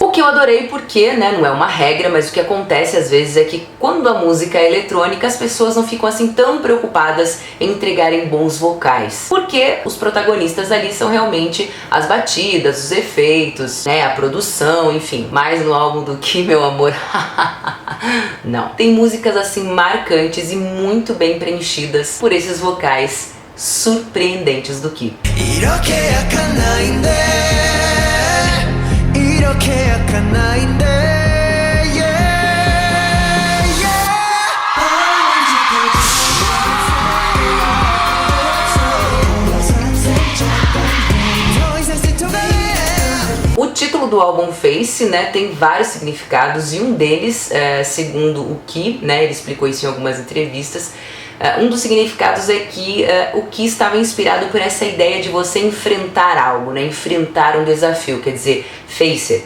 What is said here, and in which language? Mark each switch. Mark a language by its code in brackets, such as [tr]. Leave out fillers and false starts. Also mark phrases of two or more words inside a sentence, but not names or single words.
[pt] O que eu adorei porque, né, não é uma regra, mas o que acontece às vezes é que quando a música é eletrônica, as pessoas não ficam assim tão preocupadas em entregarem bons vocais, porque os protagonistas ali são realmente as batidas, os efeitos, né, a produção, enfim. Mas no álbum do Ki, meu amor, não. Tem músicas assim marcantes e muito bem preenchidas por esses vocais surpreendentes do Ki. [ko] 이렇게 약한 나인데 이렇게 약한 나인데 [pt] O título do álbum Face, né, tem vários significados e um deles, segundo o Ki, né, ele explicou isso em algumas entrevistas, um dos significados é que o Ki estava inspirado por essa ideia de você enfrentar algo, né, enfrentar um desafio, quer dizer, [en] face it.